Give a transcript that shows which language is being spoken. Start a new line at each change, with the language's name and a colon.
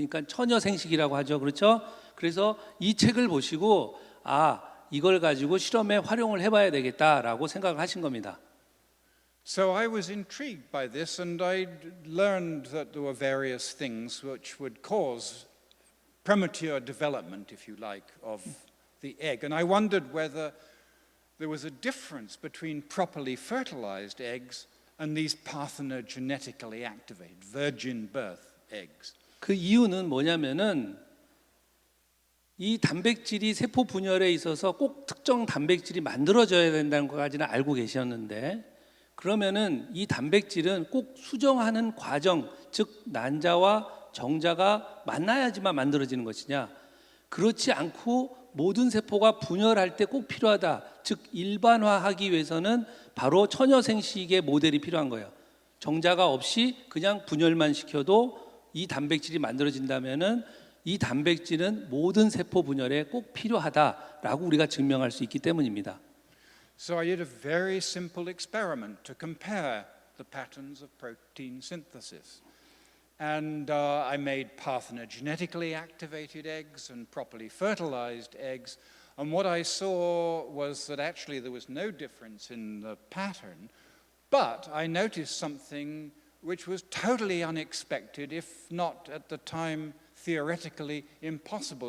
Korean: 그러니까 처녀생식이라고 하죠. 그렇죠? 그래서 이 책을 보시고 이걸 가지고 실험에 활용을 해봐야 되겠다라고 생각을 하신 겁니다.
English: So I was intrigued by this, and I learned that there were various things which would cause premature development, if you like, of the egg. And I wondered whether there was a difference between properly fertilized eggs and these parthenogenetically activated virgin birth eggs.
Korean: 그 이유는 뭐냐면은 이 단백질이 세포 분열에 있어서 꼭 특정 단백질이 만들어져야 된다는 것까지는 알고 계셨는데 그러면은 이 단백질은 꼭 수정하는 과정, 즉 난자와 정자가 만나야지만 만들어지는 것이냐? 그렇지 않고 모든 세포가 분열할 때 꼭 필요하다. 즉 일반화하기 위해서는 바로 처녀생식의 모델이 필요한 거예요. 정자가 없이 그냥 분열만 시켜도 이 단백질이 만들어진다면은 이 단백질은 모든 세포 분열에 꼭 필요하다라고 우리가 증명할 수 있기 때문입니다.
English: So I did a very simple experiment to compare the patterns of protein synthesis. And I made parthenogenetically activated eggs and properly fertilized eggs. And what I saw was that actually there was no difference in the pattern, but I noticed something which was totally unexpected, if not at the time theoretically impossible.